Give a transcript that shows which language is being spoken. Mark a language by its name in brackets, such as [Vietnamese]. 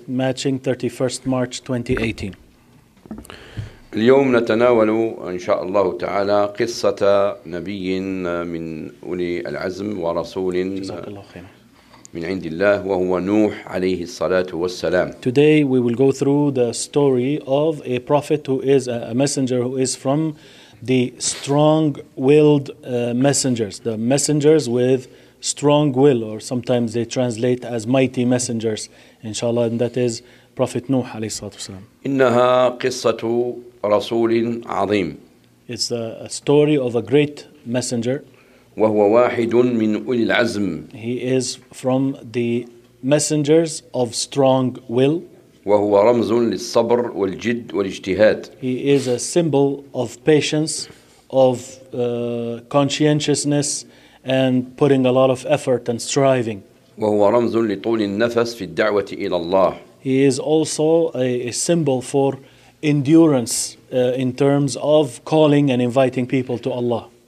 [English] matching 31st March 2018 [Arabic] اليوم نتناول إن شاء الله تعالى قصة نبي من أولي العزم ورسول جزاك الله خيرا من عند الله وهو نوح عليه الصلاة والسلام. [English] Today we will go through the story of a prophet who is a messenger who is from the strong-willed messengers, the messengers with strong will, or sometimes they translate as mighty messengers. Inshallah, and that is Prophet Nuh [Arabic] عليه الصلاة والسلام. إنها قصة رسول عظيم. [English] It's a story of a great messenger. [Arabic] وهو واحد من أولي العزم. [English] He is from the messengers of strong will. [Arabic] وهو رمز للصبر والجد والاجتهاد. [English] He is a symbol of patience, of conscientiousness, and putting a lot of effort and striving. [Arabic] وهو رمز لطول النفس في الدعوة إلى الله. [English] He is also a symbol for endurance in terms of calling and inviting people to Allah.